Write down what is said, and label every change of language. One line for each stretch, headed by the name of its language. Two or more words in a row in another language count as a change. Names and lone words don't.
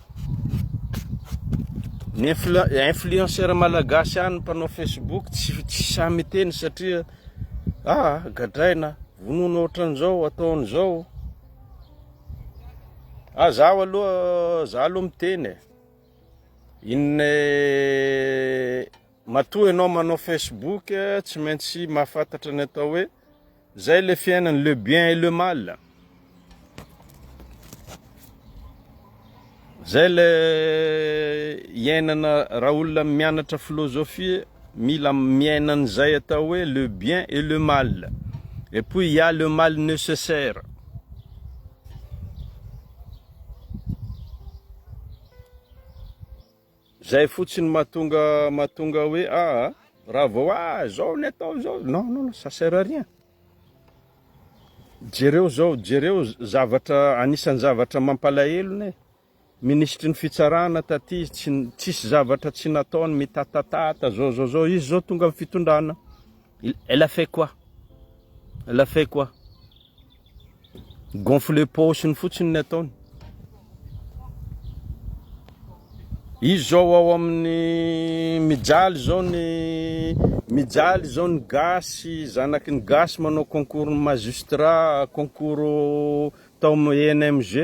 Malagasy: Ny influenceur malagasy any mpanao Facebook tsy samy teny satria gadraina, vonona ohatran'izao, ataon'izao. Zaho aloha miteny matoa ianao manao Facebook tsy maintsy mahafantatra ny atao hoe zay le fiainany,
French: le bien et le mal.
Malagasy: Zay le iainana raha olona mianatra philosophie, mila miainan'izay atao hoe
French: le bien et le mal. Et puis il y a le mal nécessaire.
Malagasy: Zay fotsiny mahatonga hoe raha vao zao ny atao zao.
French: Non, ça sert à rien.
Malagasy: Jereo zavatra, anisan'ny zavatra mampalahelo ne. Ministry ny fitsarana taty tsisy zavatra tsy nataony, mitatatata zao izy zao tonga amin'ny fitondrana.
French: Elle a fait quoi?
Malagasy: Gonfle paosiny fotsiny ny ataony. Izy zao ao amin'ny mijaly zao ny gasy, zanaky ny gasy manao
French: concours magistrat,
Malagasy: concours tao ENMG.